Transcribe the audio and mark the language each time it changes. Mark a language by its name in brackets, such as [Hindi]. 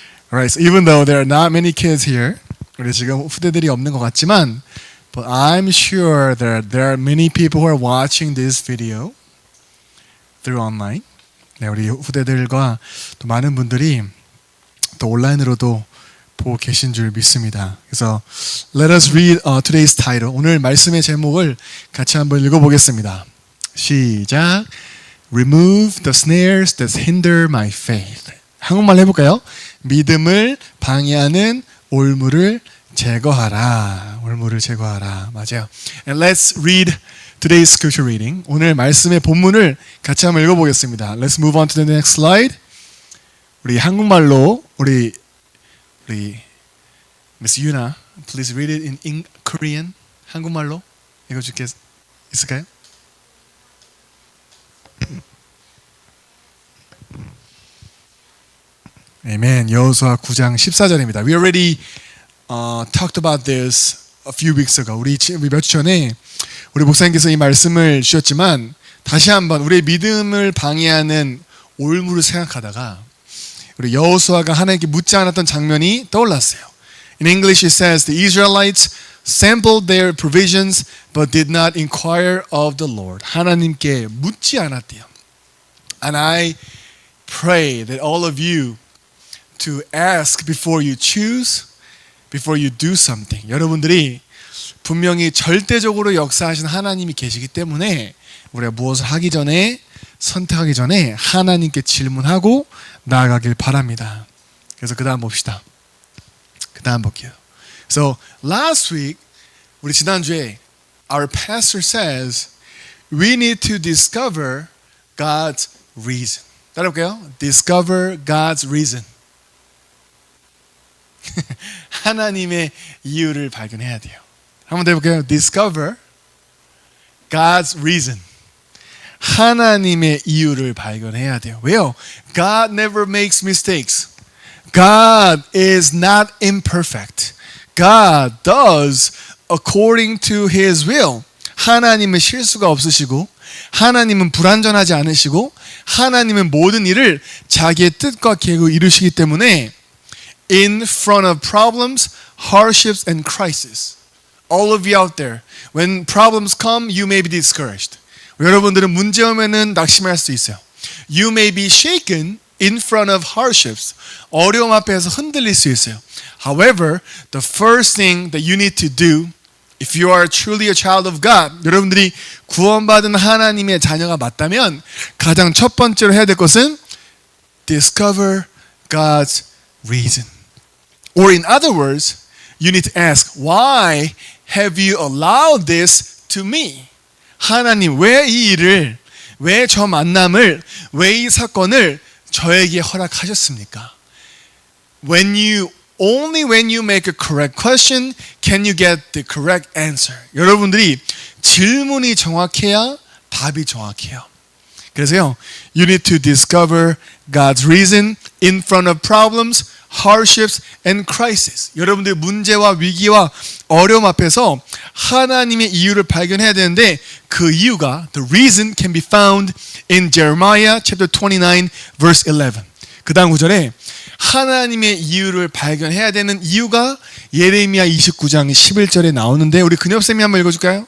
[English] Alright, so even though there are not many kids here, [Korean] 우리 지금 후대들이 없는 것 같지만, [English] but I'm sure there are many people who are watching this video through online. [Korean] 네, 우리 후대들과 또 많은 분들이 또 온라인으로도 보고 계신 줄 믿습니다. [English] 그래서 let us read today's title. [Korean] 오늘 말씀의 제목을 같이 한번 읽어보겠습니다. [English] 시작. Remove the snares that hinder my faith. [Korean] 한국말 해볼까요? 믿음을 방해하는 올무를 제거하라. 올무를 제거하라. 맞아요. [English] And let's read today's scripture reading. [Korean] 오늘 말씀의 본문을 같이 한번 읽어보겠습니다. [English] Let's move on to the next slide. [Korean] 우리 한국말로 우리 [English] Miss Yuna, please read it in Korean. [Korean] 한국말로 읽어줄 게 있을까요? [English] Amen. [Korean] 여호수아 9장 14절입니다. [English] We already talked about this a few weeks ago. [Korean] 우리 몇 주 전에 우리 목사님께서 이 말씀을 주셨지만 다시 한번 우리의 믿음을 방해하는 올무를 생각하다가 우리 여호수아가 하나님께 묻지 않았던 장면이 떠올랐어요. [English] In English it says the Israelites sampled their provisions but did not inquire of the Lord. [Korean] 하나님께 묻지 않았대요. [English] And I pray that all of you to ask before you choose, before you do something. [Korean] 여러분들이 분명히 절대적으로 역사하신 하나님이 계시기 때문에 우리가 무엇을 하기 전에 선택하기 전에 하나님께 질문하고 나아가길 바랍니다. 그래서 그 다음 봅시다. 그 다음 볼게요. [English] So last week [Korean] 우리 지난주에 [English] our pastor says we need to discover God's reason. [Korean] 따라볼게요. [English] Discover God's reason. [Korean] 하나님의 이유를 발견해야 돼요. 한번 더 해볼게요. [English] Discover God's reason. [Korean] 하나님의 이유를 발견해야 돼요. 왜요? [English] God never makes mistakes. God is not imperfect. God does according to His will. [Korean] 하나님은 실수가 없으시고 하나님은 불완전하지 않으시고 하나님은 모든 일을 자기의 뜻과 계획으로 이루시기 때문에 [English] in front of problems, hardships, and crisis. All of you out there, when problems come, you may be discouraged. [Korean] 여러분들은 문제 오면은 낙심할 수 있어요. [English] You may be shaken in front of hardships. [Korean] 어려움 앞에서 흔들릴 수 있어요. [English] However, the first thing that you need to do, if you are truly a child of God, [Korean] 여러분들이 구원받은 하나님의 자녀가 맞다면 가장 첫 번째로 해야 될 것은 [English] discover God's reason. Or in other words, you need to ask, why have you allowed this to me? [Korean] 하나님, 왜 이 일을, 왜 저 만남을, 왜 이 사건을 저에게 허락하셨습니까? [English] Only when you make a correct question can you get the correct answer. [Korean] 여러분들이 질문이 정확해야 답이 정확해요. [English] 그래서요, you need to discover God's reason in front of problems, hardships, and crisis. [Korean] 여러분들 문제와 위기와 어려움 앞에서 하나님의 이유를 발견해야 되는데 그 이유가 [English] the reason can be found in Jeremiah chapter 29 verse 11. [Korean] 그 다음 구절에 하나님의 이유를 발견해야 되는 이유가 예레미야 29장 11절에 나오는데 우리 근엽쌤이 한번 읽어줄까요?